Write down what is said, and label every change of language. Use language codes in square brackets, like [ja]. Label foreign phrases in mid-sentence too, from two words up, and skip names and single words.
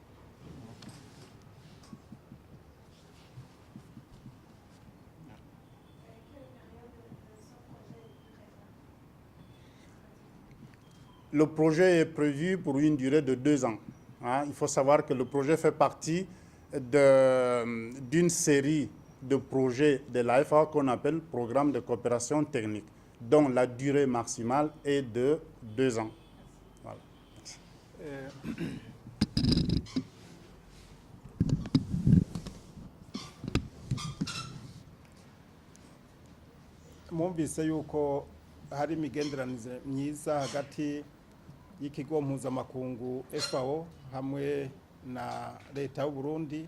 [fr] Le projet est prévu pour une durée de 2 ans. Il faut savoir que le projet fait partie d'une série de projets de la FAO qu'on appelle Programme de coopération technique, dont la durée maximale est de 2 ans. Voilà. [rn] Mwumvise yuko hari imigenderanire myiza hagati y'ikigo mpuzamakungu FAO hamwe na leta y'u Burundi.